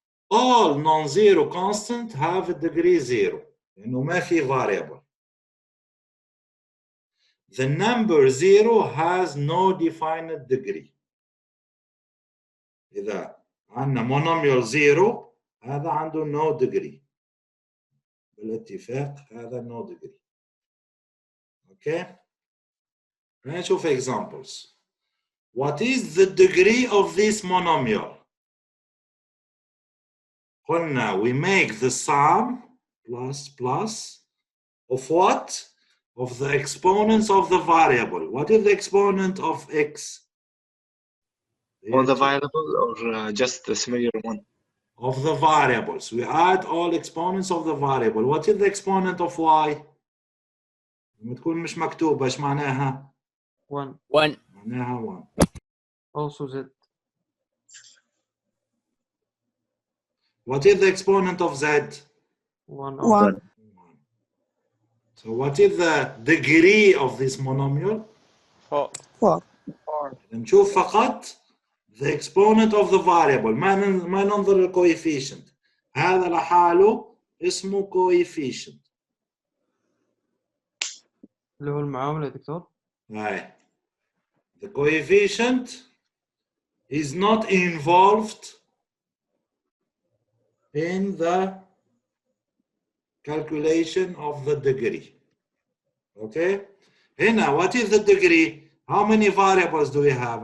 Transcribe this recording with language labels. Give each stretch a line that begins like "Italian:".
English: All non-zero constant have a degree 0
Arabic: لأنه ما في
English: variable. The number 0 has no defined degree.
Arabic: إذا عندنا monomial 0 هذا عنده
English: no degree.
Arabic: بالاتفاق هذا
English: no degree.
Arabic: Okay?
English: نشوف examples. What is the degree of this monomial? قلنا we make the sum plus of what? Of the exponents of the variable. What is the exponent of x? Or the variable or just the similar one? Of the variables. We add all exponents of the variable. What is the exponent of y?
Arabic: لما تكون مش مكتوبة ايش معناها؟ 1. معناها 1.
English: Also Z. What is the exponent of z? 1. So what is the degree of this monomial? 4.
Arabic: نشوف فقط
English: the exponent of the variable.
Arabic: ما ننظر للcoefficient. هذا لحاله اسمه coefficient. اللي هو المعاملة يا دكتور.
English: Right. The coefficient is not involved in the calculation of the degree. Okay? هنا, what is the degree? How many variables do we have?